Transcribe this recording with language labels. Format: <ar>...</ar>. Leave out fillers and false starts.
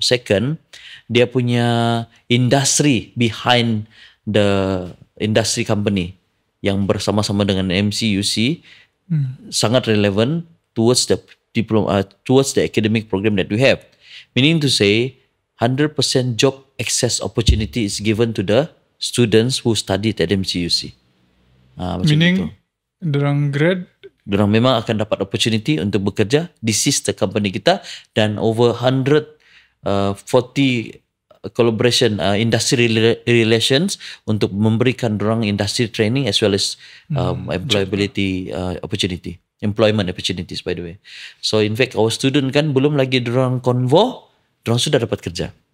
<en>Second,</en> <ms>dia punya</ms> <en>industry behind the industry company</en> <ms>yang bersama-sama dengan MCUC sangat relevan</ms> <en>towards the towards the academic program that we have. Meaning to say 100% job access opportunity is given to the students who studied at MCUC.</en> <ms>Meaning dorang grad, dorang memang akan dapat opportunity untuk bekerja.</ms> <en>This is the company</en> <ms>kita dan</ms> <en>over 140 collaboration industry relations</en> <ms>untuk memberikan dorang</ms> <en>industry training as well as employability employment opportunities by the way. So in fact our student</en> <ms>kan belum lagi dorang konvo, dorang sudah dapat kerja.</ms>